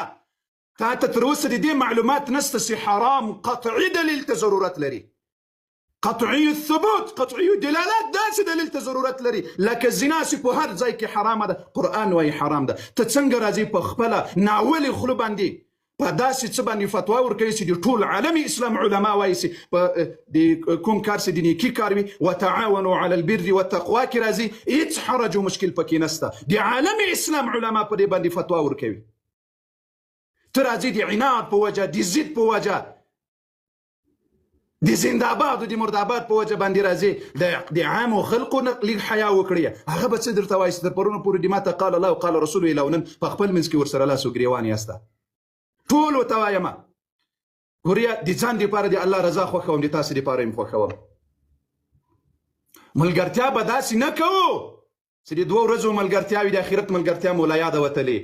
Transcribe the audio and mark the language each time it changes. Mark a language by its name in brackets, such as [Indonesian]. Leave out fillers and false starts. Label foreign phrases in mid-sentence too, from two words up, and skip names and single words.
[Pashto] تا ته تر اوسه د دې معلومات نشته چې حرام قطعي دلیل ته ضرورت لري، [Arabic] قطعي الثبوت، [Pashto] قطعي دلالات داسې دلیل ته ضرورت لري. لکه زنا چې په هر ځای کې حرامه ده، قرآن وایي حرام ده. ته څنګه راځې په خپله ناولې خوله باندې په داسې څه باندې فتوا ورکوي چې د ټول عالم اسلام علما وایي چې د کوم کار چې د نیکي کار وي [Arabic] وتعاونوا على البر والتقوا [Pashto] کې راځي، هیڅ حرج و مشکل پکې نشته. د عالم اسلام علما په دې باندې فتوا ورکوي. ته راځي د عناد په وجه، د ضد په وجه، د زنده‌باد او د مرده‌باد په وجه باندې راځي د عامو خلقو لږ حیا وکړي. هغه به څه درته وایي چې تر پرونه پورې د ماته [Arabic] قال الله وقال رسول [Pashto] ویل او نن په خپل منځ کې ورسره لاس و ګرېوان یاسته. ټول ورته وایم ګوریا د ځان دپاره د الله رضا خوښوم، د تاسې دپاره یم خوښوم. ملګرتیا به داسې نه کوو چې د 2 ورځو ملګرتیا وي، د آخرت ملګرتیا مو له یاده وتلې.